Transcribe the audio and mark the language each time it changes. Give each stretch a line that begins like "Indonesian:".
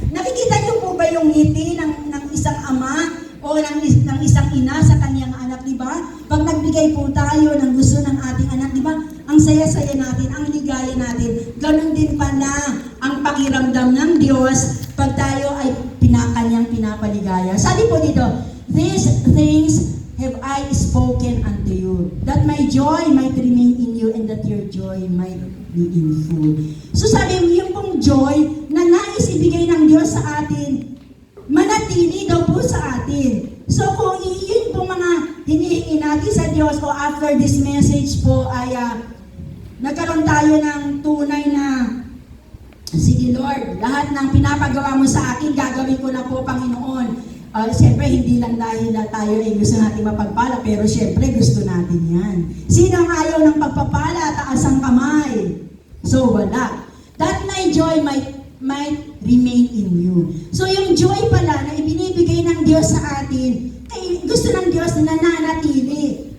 Filipino: Nakikita niyo po ba yung ngiti ng isang ama o ng isang ina sa kanyang anak, di ba? Pag nagbigay po tayo ng gusto ng ating anak, di ba? Ang saya-saya natin, ang ligaya natin. Ganon din pala ang pakiramdam ng Diyos pag tayo ay kanyang pinapaligaya. Sabi po dito,
English: these things have I spoken unto you, that my joy might remain in you and that your joy might be in full.
Filipino: So sabi mo, yung pong joy na nais ibigay ng Diyos sa atin, manatili daw po sa atin. So kung yun po mga hinihingi natin sa Diyos o
English: after this message
Filipino: po ay nagkaroon tayo ng tunay na, sige Lord, lahat ng pinapagawa mo sa akin, gagawin ko na po, Panginoon. Siyempre, hindi lang dahil na tayo ay gusto natin mapagpala, pero siyempre gusto natin yan. Sino ang ayaw ng pagpapala? Taas ang kamay. So wala.
English: That my joy might remain in you.
Filipino: So yung joy pala na ibinibigay ng Diyos sa atin, ay gusto ng Diyos na nananatili.